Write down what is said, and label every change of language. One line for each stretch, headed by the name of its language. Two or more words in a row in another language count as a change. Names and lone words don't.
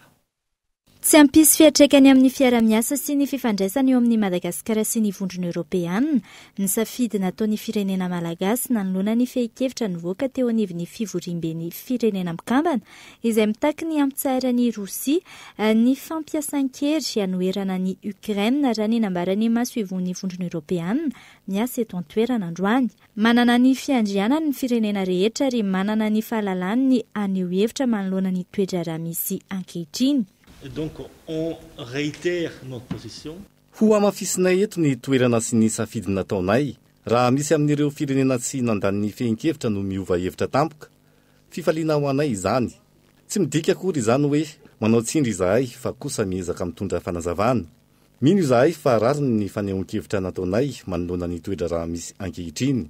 Malagasy: Tsy ampisy fiatraikany amin'ny fiara-miasa sy ny fifandraisany eo amin'ny Madagasikara sy ny vondrona Europeanina, ny safidy nataon'ny firenena malagasy nanoloana ny fehi-kevitra nivoaka teo anivon'ny fivoriam-ben'ny firenena mikambana, izay mitaky ny ampitsara ny Rosia ny fampiasan-kery hanoerana ny Ukraine raha ny nambarany maso ivon'ny vondrona Europeanina miasa eto an-toerana androany. Manana ny fiandrianany ny firenena rehetra ary manana ny fahalalany ny aneho hevitra manoloana ny toetra raha misy ankehitriny.
French: Et donc, on réitère notre position.
Malagasy: Ho amafisinay eto ny toerana sy ny safidy nataonay, raha misy amin'ireo firenena tsy nandan'ny fehin-kevitra no miova hevitra tampoka, fifaliana ho anay izany. Tsy midika akory izany hoe manao tsindry izahay fa kosa miezaka mitondra fanazavana. Mino izahay fa rariny ny fanehoan-kevitra nataonay manoloana ny toetra raha misy ankehitriny.